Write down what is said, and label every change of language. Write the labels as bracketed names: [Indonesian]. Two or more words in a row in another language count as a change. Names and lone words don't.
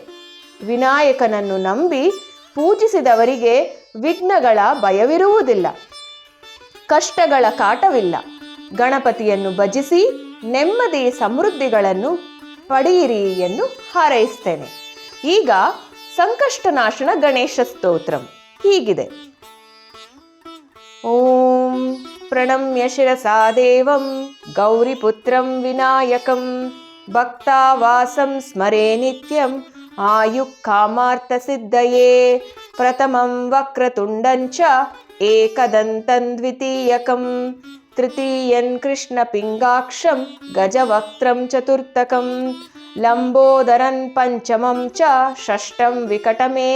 [Kannada] ವಿನಾಯಕನನ್ನು ನಂಬಿ ಪೂಜಿಸಿದವರಿಗೆ ವಿಘ್ನಗಳ ಭಯವಿರುವುದಿಲ್ಲ, ಕಷ್ಟಗಳ ಕಾಟವಿಲ್ಲ. ಗಣಪತಿಯನ್ನು ಭಜಿಸಿ ನೆಮ್ಮದಿ ಸಮೃದ್ಧಿಗಳನ್ನು ಪಡೆಯಿರಿ ಎಂದು ಹಾರೈಸ್ತೇನೆ. ಈಗ ಸಂಕಷ್ಟನಾಶನ ಗಣೇಶ ಸ್ತೋತ್ರಂ ಹೀಗಿದೆ. [Sanskrit] ಓಂ ಪ್ರಣಮ್ಯ ಶಿರಸಾ ದೇವಂ ಗೌರಿಪುತ್ರಂ ವಿನಾಯಕಂ ಭಕ್ತಾವಾಸಂ ಸ್ಮರೇ ನಿತ್ಯಂ ಆಯುಃಕಾಮಾರ್ಥ ಸಿದ್ಧಯೇ ಪ್ರಥಮಂ ವಕ್ರತುಂಡಂಚ ಏಕದಂತಂ ದ್ವಿತೀಯಕಂ ತೃತೀಯಂ ಕೃಷ್ಣಪಿಂಗಾಕ್ಷಂ ಗಜವಕ್ತ್ರಂ ಚತುರ್ಥಕಂ ಲಂಬೋದರಂ ಪಂಚಮಂ ಚ ಷಷ್ಠಂ ವಿಕಟಮೇವ